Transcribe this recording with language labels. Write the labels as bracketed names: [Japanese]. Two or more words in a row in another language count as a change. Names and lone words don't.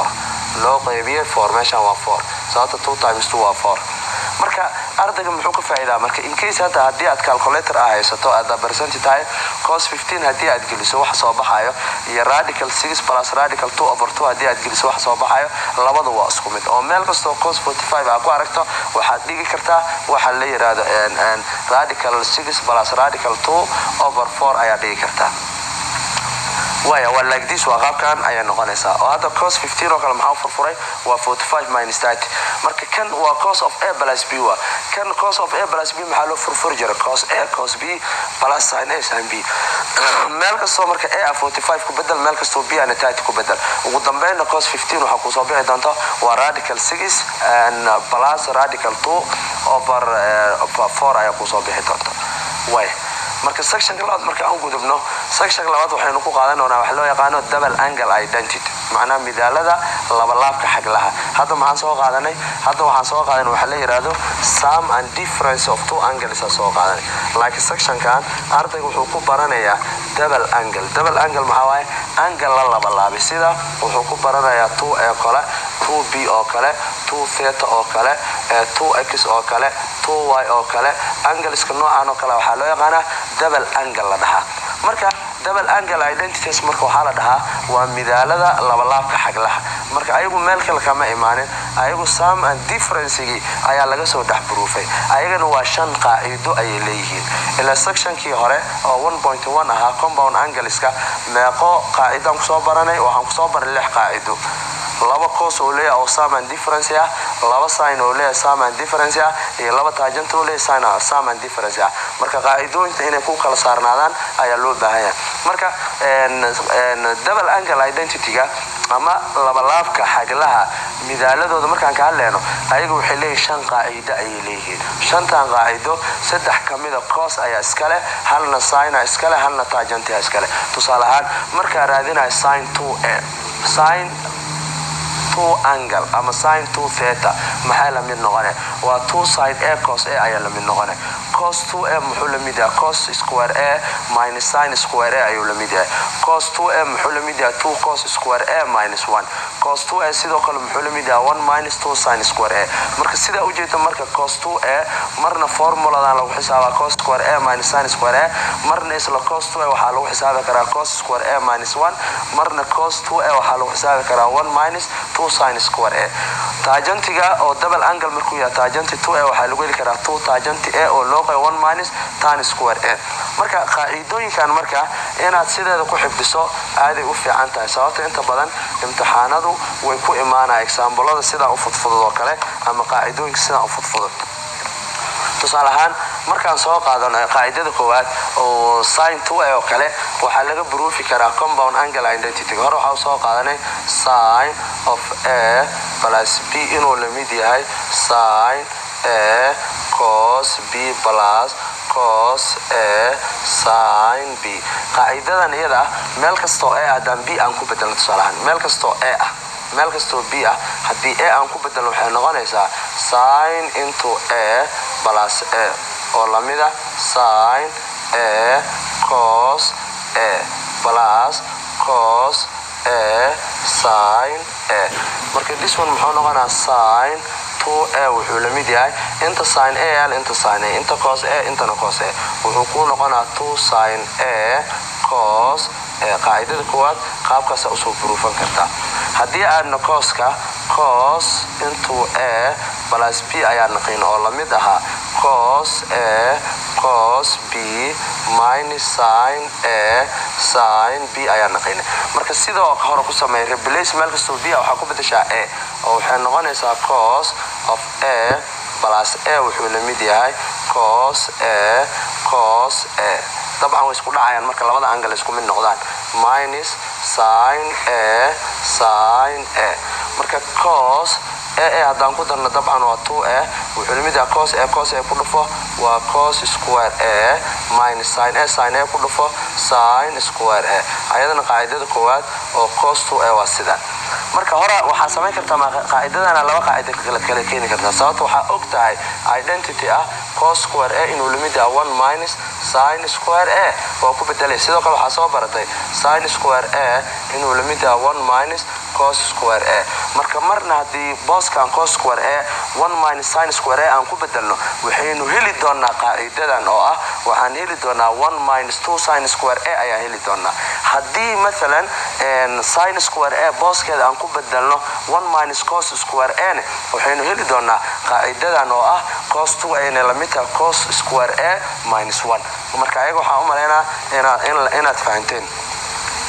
[Somali] 4 meeshan waa 4 sababta 2 times 2 waa 4 marka ardayga muxuu ka faa'iidaa marka [English] in case [Somali] hadii aad calculator haysato aad [English] percentage cos [Somali] 15 hadii aad geliso wax soo baxayo iyo [English] radical 6 plus radical 2 over 2 [Somali] hadii aad geliso wax soo baxayo labada waa isku mid oo meel kasto cos 45 aad ku aragto waxaad dhigi kartaa waxa la yiraahdo [English] radical 6 plus radical 2 over 4 [Somali] ayaa dhigi kartaa waya waa [English] like this [Somali] waa qaabkan ayaa noqonaysaa oo hadda cos 15 oo kale maxaa furfuray waa 45 minus 30 marka kan waa [English] cos of a plus b [Somali] waa kan [English] cos of a plus b [Somali] maxaa loo furfuri jiray [English] cos a cos b plus sin a sin b [Somali] meel kastoo marka a 45 ku bedel meel kastoo b ana 30 ku bedel ugu dambeynna cos 15 waxa ku soo bixi doonta waa [English] radical 6 and plus radical 2 over 4 [Somali] ayaa ku soo bixi doonta way marka section labaad marka aan gudubno section labaad waxaynu ku qaadanaynaa wax loo yaqaan [English] double angle identity [Somali] macna midaalada laba laabka xaglaha hadda waxaan soo qaadanay waxa la yiraahdo sum [English] and difference of two angles [Somali] soo qaadanay [English] like section [Somali] kan ardaygu wuxuu ku baranayaa [English] double angle [Somali] maxaa waaye angle la laba laab sida wuxuu ku baranayaa 2a kale 2b oo kale 2 theta oo kale 2x oo kale 2y oo kale angleska noocan oo kale waxa loo yaqaan [English] double angle [Somali] la dhahaa marka [English] double angle identities [Somali] marka waxa la dhahaa waa midaalada laba laabka xaglaha marka ayagu meel kale kama imaanin ayagu [English] sum and difference-gi [Somali] ayaa laga soo dhaxburuufay ayagana waa 5 qaacido ay leeyihiin ila section-kii hore oo 1.1 ahaa [English] compound angleska [Somali] meeqo qaacidan ku soo baranay waxaan ku soo baray 6 qaacido laba cos oo leeyahay oo [English] sum and difference [Somali] ah laba sin oo leeyahay [English] sum and difference [Somali] ah iyo laba tangent oo leeyahay [English] sum and difference [Somali] ah marka qaacidooyinka inay ku kala saarnaadaan ayaa loo baahan yahay marka [English] double angle identity-ga [Somali] ama laba laabka xaglaha midaaladooda markaan ka hadlayno ayagu waxay leeyihiin 5 qaacido ay leeyihiin 5tan qaacido 3 kamid ah cos ayaa iska leh halna sin ayaa iska leh halna tangent ayaa iska leh tusaale ahaan marka raadinayo sin 2a [English] sin 2 angle [Somali] ama [English] sin 2 theta [Somali] maxay la mid noqonay waa [English] 2 sin a cos a [Somali] ayaa la mid noqonay cos 2a muxuu la mid yahay [English] cos square a minus sin square a [Somali] ayuu la mid yahay cos 2a muxuu la mid yahay [English] 2 cos square a minus 1 [Somali] cos 2a sidoo kale muxuu la mid yahay [English] 1 minus 2 sin square a [Somali] marka sida u jeedo marka cos 2a marna formuladan lagu xisaabaa [English] cos square a minus sin square a [Somali] marna isla cos 2a waxa lagu xisaabi karaa [English] cos square a minus 1 [Somali] marna cos 2a waxa lagu xisaabi karaa [English] 1 minus 2 sin square a [Somali] tangentiga oo [English] double angle [Somali] markuu yahay tangent 2a waxa lagu heli karaa [English] 2 tangent a [Somali] oo loo qeybay [English] 1 minus tan square a [Somali] marka qaacidooyinkan marka inaad sideeda ku xifdiso aaday u fiican tahay sababtoo inta badan imtixaanadu way ku imaanayaan example-ada sida u fudfudud oo kale ama qaacidooyinka sida u fudfudud tusaale ahaan markaan soo qaadano qaacidada koowaad oo sin 2a oo kale waxa laga proofi karaa [English] compound angle identity [Somali] hore waxa soo qaadanay [English] sin of a plus b [Somali] inuu la mid yahay [English] sin a cos b plus cos a sin b [Somali] qaacidadan iyada meel kasto a hadan b aan ku bedelno tusaale ahaan meel kasto b ah hadii a aan ku bedelno waxay noqonaysaa [English] sin into a plus a [Somali] oo la mid ah [English] sin a cos a plus cos a sin a [Somali] marka [English] this one [Somali] muxuu noqonaa sin 2a wuxuu la mid yahay inta [English] sin a [Somali] inta [English] sin a [Somali] inta [English] cos a [Somali] inta [English] cos a [Somali] wuxuu ku noqonaa 2 sin a cos qaacidada koowaad qaabkaas u soo proofan kartaa hadii aadna [English] cos into a plus b [Somali] ayaa naqin oo la mid aha [English] cos a cos b minus sin a sin b [Somali] ayaa naqin marka sidoo hore ku sameey replace meel kasto b waxa ku bedeshaa a oo waxay noqonaysaa [English] cos of a plus a [Somali] wuxuu la mid yahay [English] cos a [Somali] طبعا way isku dhacayaan marka labada angle isku mid noqdaan [English] minus sin [Somali] a marka [English] cos a [Somali] hadaan ku darno dabcan waa 2a wuxuu la mid yahay cos a ku dhufo waa [English] cos square a minus sin a [Somali] ku dhufo [English] sin square a [Somali] ayadana qaacidada koowaad oo cos 2a waa sida marka hore waxa sameyn kartaa qaacidadana laba qaacido kala keeni kartaa sababtoo waxa og tahay identity ah [English] cos square a [Somali] inuu la mid yahay [English] 1 minus sin square a [Somali] oo ku bedelay sidoo kale waxa soo baratay [English] sin square a [Somali] inuu la mid yahay [English] 1 minus cos square a [Somali] marka marna hadii booskan [English] cos square a 1 minus sin square a [Somali] aan ku bedelno waxaynu heli doonaa qaacidadan oo ah waxaan heli doonaa [English] 1 minus 2 sin square a [Somali] ayaa heli doonaa hadii mesela [English] sin square a [Somali] booskeeda aan ku bedelno [English] 1 minus cos square a [Somali] waxaynu heli doonaa qaacidadan oo ah cos 2a la mid tahay [English] cos square a minus 1 [Somali] marka ayaga waxa u maleynaa inaad fahanteen